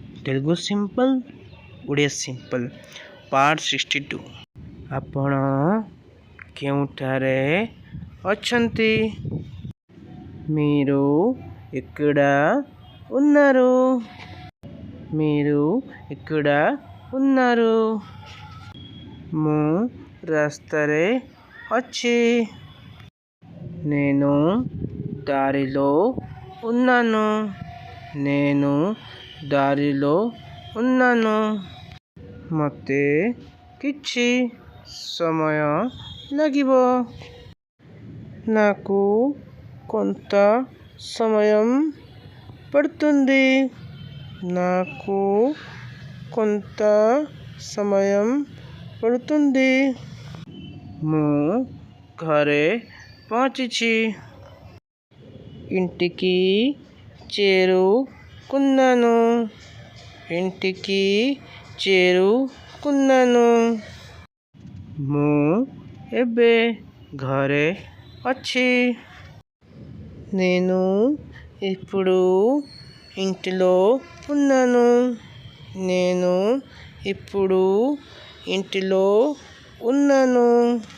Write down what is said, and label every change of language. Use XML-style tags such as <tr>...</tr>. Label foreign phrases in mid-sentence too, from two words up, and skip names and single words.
<en>Telugu simple Odia simple part 62.</en> <or>ଆପଣ କେଉଁଠାରେ ଅଛନ୍ତି?</or> <te>మీరు ఇక్కడ ఉన్నారు। మీరు ఇక్కడ ఉన్నారు।</te> <or>ମୁଁ ରାସ୍ତାରେ ଅଛି।</or> <te>నేను దారిలో ఉన్నాను। నేను దారిలో ఉన్నాను।</te> <or>ମୋତେ କିଛି ସମୟ ଲାଗିବ।</or> <te>నాకు కొంత సమయం పడుతుంది। నాకు కొంత సమయం పడుతుంది।</te> <or>ମୁଁ ଘରେ ପହଞ୍ଚି।</or> <te>ఇంటికి చేరు కున్నాను। ఇంటికి చేరు కున్నాను।</te> <or>ମୁଁ ଏବେ ଘରେ ଅଛି।</or> <te>నేను ఇప్పుడు ఇంటిలో ఉన్నాను। నేను ఇప్పుడు ఇంటిలో ఉన్నాను।</te>